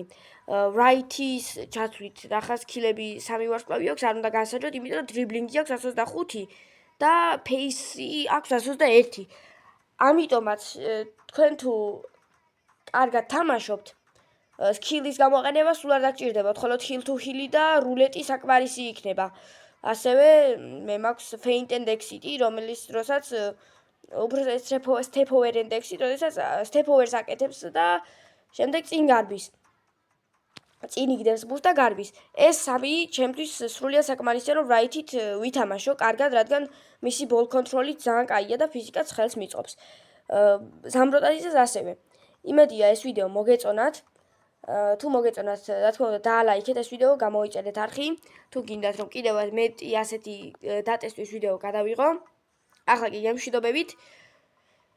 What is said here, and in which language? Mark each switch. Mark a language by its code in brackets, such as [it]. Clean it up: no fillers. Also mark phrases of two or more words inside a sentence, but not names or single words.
[ka] რაითის ჩათვლით რახან სქილები 3 ვარსკვლავი აქვს, არ უნდა განსაჯოთ, იმიტომ რომ დრიბლინგი აქვს 125 და ფეისი აქვს 121. ამიტომაც თქვენ თუ კარგად თამაშობთ, სქილის გამოყენება სულ არ დაგჭირდებათ, მხოლოდ ჰილ თუ ჰილი და რულეტი საკმარისი იქნება. ასევე მე მაქვს [en] feint and exit- [ka] ი, რომელიც დროსაც უბრალოდ [en] step over and exit, [ka] როდესაც [en] step over- [ka] ს აკეთებს და შემდეგ წინ გარბის. წინ იგდებს ბურს და გარბის. ეს სამი ჩემთვის სრულიად საკმარისია, რომ რაითით ვითამაშო კარგად, რადგან მისი [en] ball control- [ka] ი ძალიან კაია და ფიზიკაც ხელს მიწყობს. ზამბროტაზეც ასევე. იმედია ეს ვიდეო მოგეწონათ. თუ მოგეწონათ, რა თქმა უნდა, დაალაიქეთ ეს ვიდეო, გამოიწერეთ არხი. თუ გინდათ რომ კიდევ მეტი ასეთი დატესტვის ვიდეო გადავიღო, ახლა კი გემშვიდობებით.